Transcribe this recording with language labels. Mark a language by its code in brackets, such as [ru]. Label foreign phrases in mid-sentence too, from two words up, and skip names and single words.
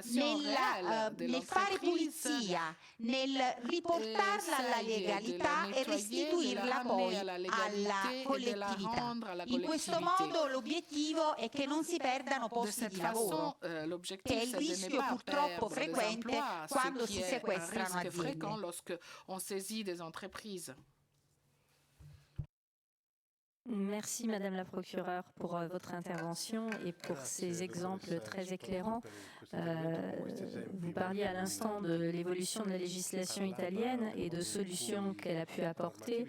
[it] nel fare pulizia, nel riportarla alla legalità e restituirla poi alla collettività. In questo modo l'obiettivo è che non si perdano posti di lavoro, che è il rischio purtroppo frequente quando si sequestrano aziende. [fr] Merci Madame la procureure pour votre intervention et pour ces exemples très éclairants. Vous parliez à l'instant de l'évolution de la législation italienne et de solutions qu'elle a pu apporter.